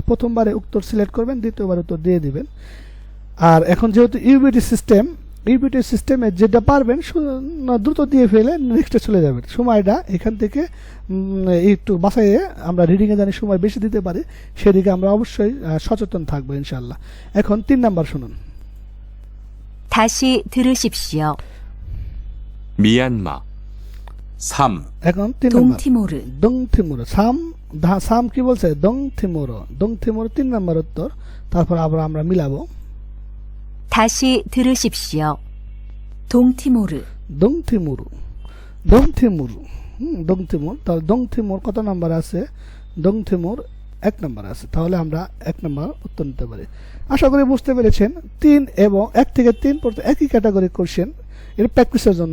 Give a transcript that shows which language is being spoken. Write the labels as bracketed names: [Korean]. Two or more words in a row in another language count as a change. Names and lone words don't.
[Bangla] প্রথমবারে উত্তর সিলেক্ট করবেন, দ্বিতীয়বার উত্তর দিয়ে দিবেন। আর এখন যেহেতু ইউবিটি সিস্টেমে যেটা পারবেন দ্রুত দিয়ে ফেলে নেক্সটে চলে যাবেন। সময়টা এখান থেকে একটু বাছাইয়ে আমরা রিডিংয়ে জানি সময় বেশি দিতে পারি, সেদিকে আমরা অবশ্যই সচেতন থাকবো ইনশাআল্লাহ। এখন 3 নম্বর শুনুন। [Korean] 다시 들으십시오. 미얀마, 3. [Bangla] এখন 3 নম্বর [Korean] 동티모르, [Bangla] দংথিমুরো। সাম কি বলছে? দংথিমুরো। 3 নম্বর উত্তর। তারপর আবার আমরা মিলাবো। [Korean] 다시 들으십시오. 동티모르, [Bangla] দংথিমুর। তাহলে দংথিমুর কত নাম্বার আছে? দংথিমুর 1 নম্বর আছে। তাহলে আমরা 1 নম্বর উত্তর নিতে পারি। আশা করি বুঝতে পেরেছেন। 3 এবং 1 থেকে 3 পর্যন্ত একই ক্যাটাগরি কোশ্চেন। এটা প্র্যাকটিসের জন্য।